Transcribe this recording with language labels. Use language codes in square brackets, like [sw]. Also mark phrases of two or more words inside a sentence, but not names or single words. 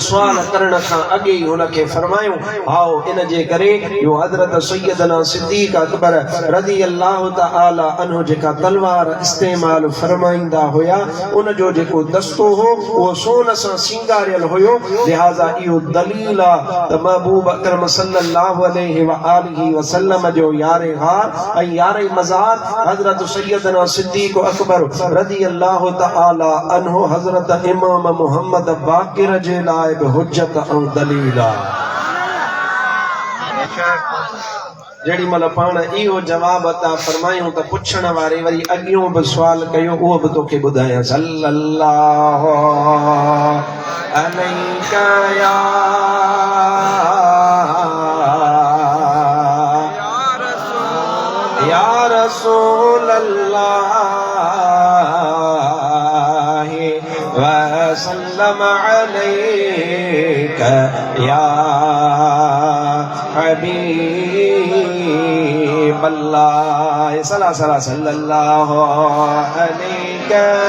[sd] सुवाल करण खां अॻे ई हुनखे फरमायूं हाओ इन जे करे इहो हज़रत सैयदना सिद्दीक़ अकबर [ar] رضي الله تعالى عنه [sd] जेका तलवार इस्तेमाल फरमाईंदा हुया उन जो जेको दस्तो हो उहो सोन सां सिंगारियल हुयो लिहाज़ा इहो दलील आहे त महबूब अकरम [ar] صلى الله عليه وآله وسلم [sd] जो यारे हार ऐं यारे मज़ार हज़रत सैयदना सिद्दीक़ अकबर [ar] رضي الله تعالى عنه [sd] हज़रत इमाम मुहम्मद बाक़िर जे लाइ बि हुज्जत ऐं दलील आहे जेड़ी मल पाण इहो जवाब अता फरमायूं त पुछण वारे वरी अॻियों बि सुवाल कयो उहो बि तोखे ॿुधायां सल्लल्लाहु [ar] عليك يا رسول الله وسلم عليك يا حبيب الله صلى صلى صلى الله عليك